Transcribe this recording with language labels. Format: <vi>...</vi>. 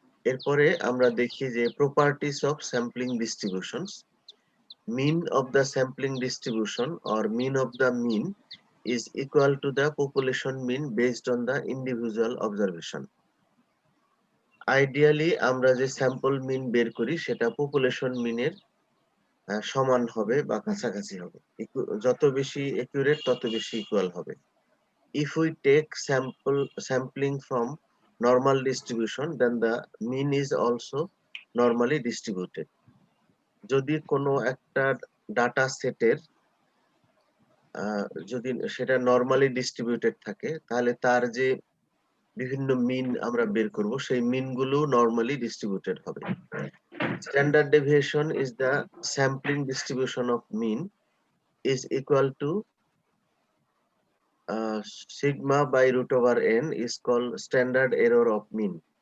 <bn>এরপরে আমরা দেখি যে</bn> <en>Properties of sampling distributions. Mean of the sampling distribution or mean of the mean is equal to the population mean based on the individual observation.</en> <bn>Ideally আমরা যে sample মিন বের করি সেটা পপুলেশন মিনের সমান হবে বা কাছাকাছি হবে। যত বেশি একুরেট তত বেশি ইকুয়াল হবে।</bn> <en>If we take sampling from normal distribution, then the mean is also normally distributed.</en> <bn>যদি কোনো একটা ডাটা সেটের যদি সেটা নরমালি ডিস্ট্রিবিউটেড থাকে তাহলে তার যে বিভিন্ন মিন আমরা বের করব সেই মিন গুলো নরমালি ডিস্ট্রিবিউটেড হবে।</bn> <en>Standard deviation is the sampling distribution of mean is equal to sigma by root over N is call standard error of mean.</en>